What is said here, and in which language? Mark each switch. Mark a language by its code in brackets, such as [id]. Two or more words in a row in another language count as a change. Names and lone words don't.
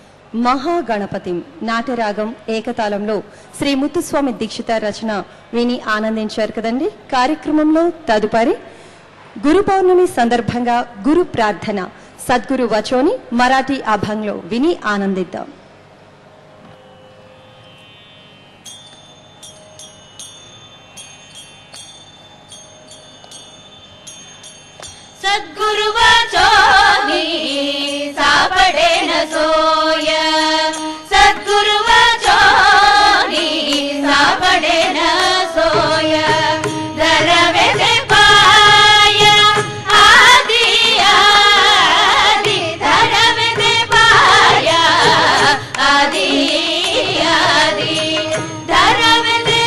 [te] మహాగణపతిం నాట్యరాగం ఏకతాళంలో శ్రీ ముత్తుస్వామి దీక్షిత రచన విని ఆనందించారు కదండి. కార్యక్రమంలో తదుపరి గురు పౌర్ణమి సందర్భంగా గురు ప్రార్థన సద్గురు వచోని మరాఠీ అభంగ్లో విని ఆనందిద్దాం. [mr] सद्गुरु वचोनी सापडे न सोय, सद्गुरु वचोनी सापडे न सोय, धरवे दे पाय आदि आदि, धरवे दे पाय आदि आदि, धरवे दे